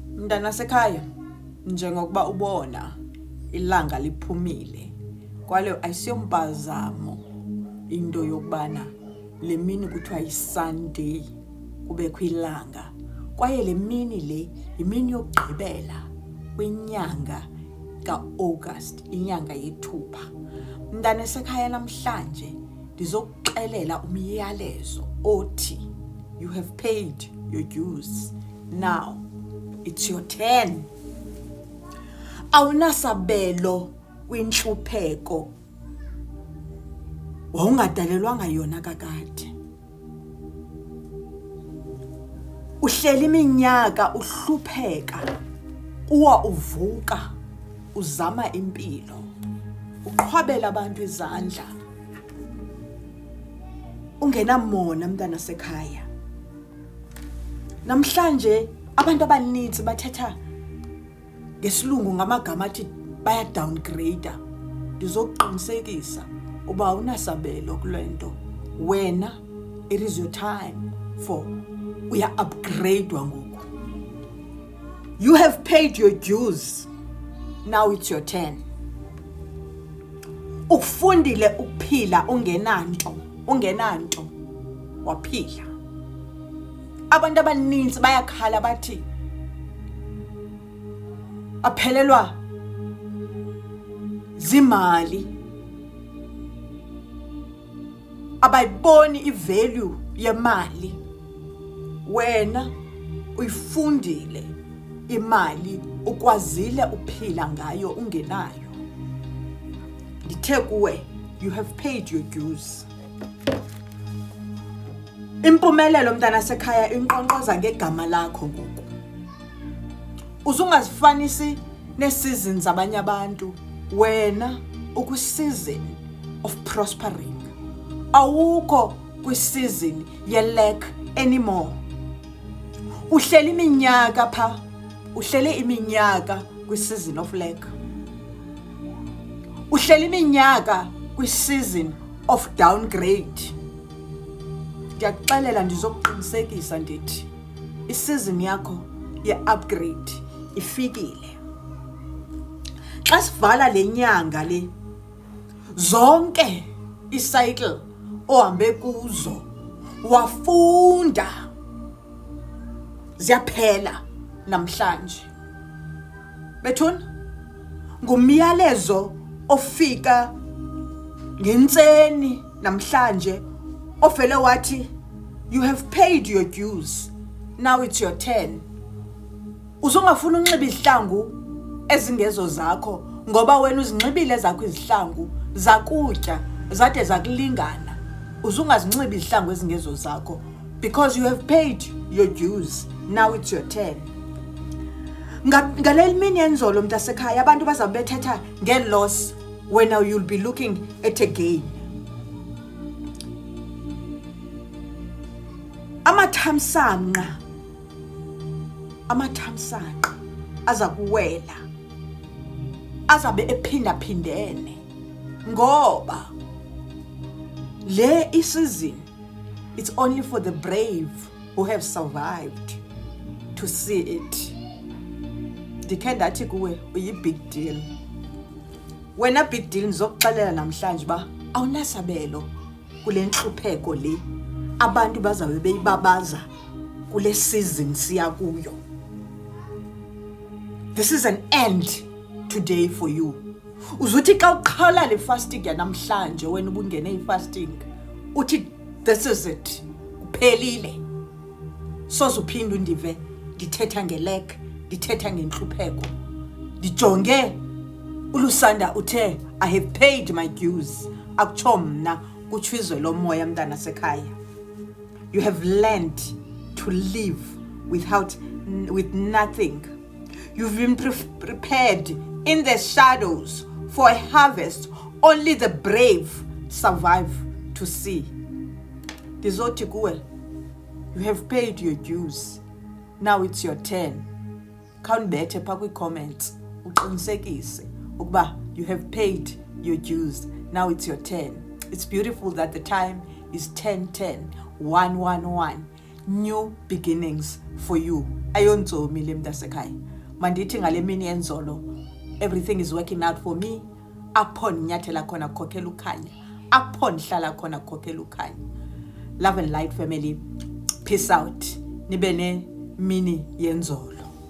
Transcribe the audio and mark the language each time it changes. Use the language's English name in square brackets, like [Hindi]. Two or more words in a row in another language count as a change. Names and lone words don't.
[Xhosa] Mntana sekhaya, njengokuba ubona ilanga liphumile, kwale ayisiyompazamo into yokubana le mini kuthiwa yiSunday kubekho ilanga, kwaye le mini le yimini yokugqibela kwinyanga kaAugust, inyanga yethupha. Mntana sekhaya, namhlanje ndizokuxelela umyalezo othi [English] you have paid your dues. Now it's your turn. [Xhosa] Awunasabelo kwintlupheko wawungadalelwanga yona kakade. Uhleli iminyaka uhlupheka, uwa uvuka uzama impilo, uqhwabela abantu izandla, ungenamona mntana sekhaya. Namhlanje abantu abaninzi bathetha ngesilungu ngamagama athi baya downgrade. Ndizokuqinisekisa uba awunasabelo kule nto. Wena, [English] it is your time for [Xhosa] uya upgradewa ngoku. [English] You have paid your dues. Now it's your turn. [Xhosa] Ukufundile ukuphila ungenanto waphila. Abantu abaninzi bayakhala bathi aphelelwa zimali, abayiboni ivalue yemali. Wena uyifundile imali, ukwazile uphila ngayo ungenayo. Ndithe kuwe, [English] you have paid your dues. [Xhosa] Impumelelo mntana sekhaya inqonqoza ngegama lakho ngoku. Uzungazifanisi ne-seasons abanye abantu. Wena ukwi- [English] season of prospering. [Xhosa] Awukho kwi-season ye-lack anymore. Uhleli iminyaka pha, uhlele iminyaka kwi- [English] season of lack. [Xhosa] Uhleli iminyaka kwi- [English] season of downgrade. [Xhosa] Ndiyakuxelela, ndizokuqinisekisa ndithi i-season yakho ye-upgrade ifikile. Xa sivala le nyanga le, zonke i-cycle ohambe kuzo wafunda ziyaphela namhlanje. Bethuna, ngumyalezo ofika ngentseni namhlanje ofele wathi [English] you have paid your dues. Now it's your turn. [Xhosa] Uzongafuna unxiba izihlangu ezingezo zakho, ngoba wena uzinxibile zakho izihlangu zakutya zade zakulingana. Uzungazinxiba izihlangu ezingezo zakho [English] because you have paid your dues. Now it's your turn. [Xhosa] Ngaleli mini yenzolo mntasekhaya, abantu bazabe bethetha nge-loss [English] when now you'll be looking at a gain. [Xhosa] Amathamsanqa aza kuwela, azabe ephindaphindene, ngoba le season, [English] it's only for the brave who have survived to see it. [Xhosa] Ndikhe ndathi kuwe uyi- [English] big deal. Wena big deal, [Xhosa] ndizokuxelela namhlanje ba awunasabelo kule nhlupheko le abantu bazabe beyibabaza kule season siya kuyo. [English] This is an end today for you. [Xhosa] Uzuthi xa uqhala le fasting yanamhlanje, wena ubungene i-fasting, uthi [English] this is it, [Xhosa] uphelile. Soze uphinde undive ndithetha ngelek, ndithetha ngenhlupheko. Ndijonge ulusanda uthe [English] I have paid my dues. [Xhosa] Akutsho mna, kutshizwe lo moya mntana sekhaya. [English] You have learned to live with nothing. You've been prepared in the shadows for a harvest only the brave survive to see. [Xhosa] Ndizothi kuwe, [English] you have paid your dues. Now it's your turn. [Xhosa] Khawunibethe pha kwi-comments uqinisekise ukuba [English] you have paid your dues. Now it's your turn. It's beautiful that the time is 10:10, 111. New beginnings for you. [Xhosa] Ayonzomi le mntasekhaya. mandithi ngale mini yenzolo [English] everything is working out for me. [Xhosa] Apho ndinyathela khona kukhokhela ukhanya, apho ndihlala khona kukhokhela ukhanya. [English] Love and light family, peace out. [Xhosa] Nibe ne mini yenzolo.